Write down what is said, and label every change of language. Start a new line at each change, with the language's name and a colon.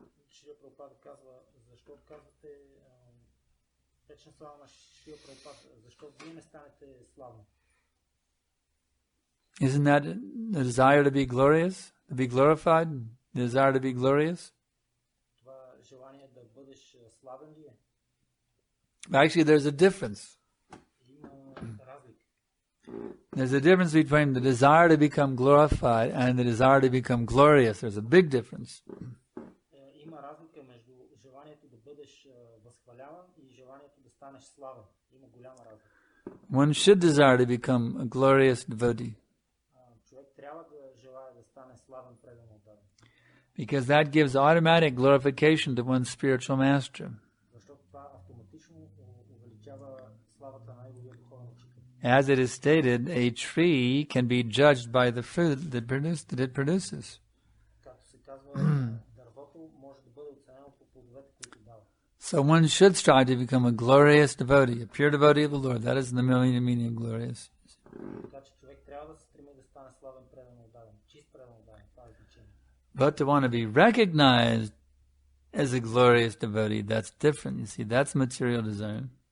Bulgarian: Шрила Прабхупада казва, защо казвате вечна слава на Шрила Прабхупада, защо вие не станете славни?
English: Isn't that the desire to be glorious, to be glorified, the desire to be glorious?
Bulgarian: Това желание да бъдеш славен ли е?
English: Actually, there's a difference.
Bulgarian: Има разлика.
English: There's a difference between the desire to become glorified and the desire to become glorious. There's a big difference.
Bulgarian: Има разлика между желанието да бъдеш възхваляван и желанието да станеш славен. Има голяма разлика.
English: One should desire to become a glorious devotee,
Bulgarian: Човек трябва да желае да стане славен предан отдаден.
English: because that gives automatic glorification to one's spiritual master.
Bulgarian: Защото това автоматично увеличава славата на неговия духовен учител.
English: As it is stated, a tree can be judged by the fruit that it produces.
Bulgarian: Както се казва, дървото може да бъде оценено по плодовете, които дава.
English: So one should strive to become a glorious devotee, a pure devotee of the Lord. That is the meaning of glorious.
Bulgarian: Така че човек трябва да се стреми да стане славен предан отдаден, чист предан отдаден. Това е значение.
English: But to want to be recognized as a glorious devotee, that's different. You see, that's material desire.